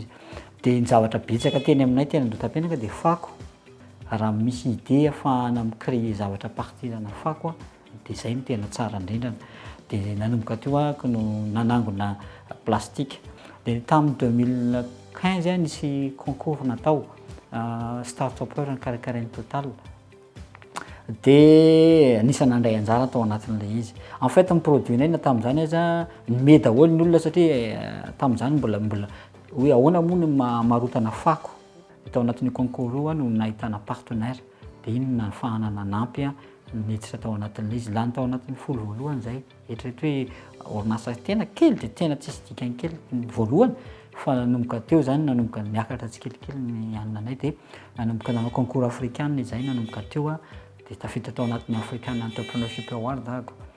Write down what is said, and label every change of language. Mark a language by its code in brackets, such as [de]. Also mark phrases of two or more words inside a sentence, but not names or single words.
[mg] De ny zavatra betsaka teny aminay tena andotam-piainaka de fako. Raha misy idée ahafahana micréer zavatra partirana fako de zay no tena tsara indrindrana. De nanomboka teo no nanangona plastique. De tamin'ny 2015 nisy concours natao start-upper ny Karakarainy Total. De anisany nandray anjara tao anatin'ilay izy. [fr] En fait [mg] ny produit-nay tamin'izany aza nome daholo ny olona satria tamin'izany mbola hoe ahoana moa no marotana fako. Tao anatin'ny concours io no nahitana partenaire de iny no nahafahana nanampy niditra tao anatin'ilay izy. Lany tao anatin'ny folo voalohany zay. Eritreretra hoe orinasa tena kely de tena tsisy dikany kely voalohany fa nanomboka teo zany nanomboka niakatra tsikelikely ny ananay de nanomboka nanao [fr] concours africain [mg] zay nanomboka teo de tafiditra tao anatin'ny African Entrepreneurship Award ako.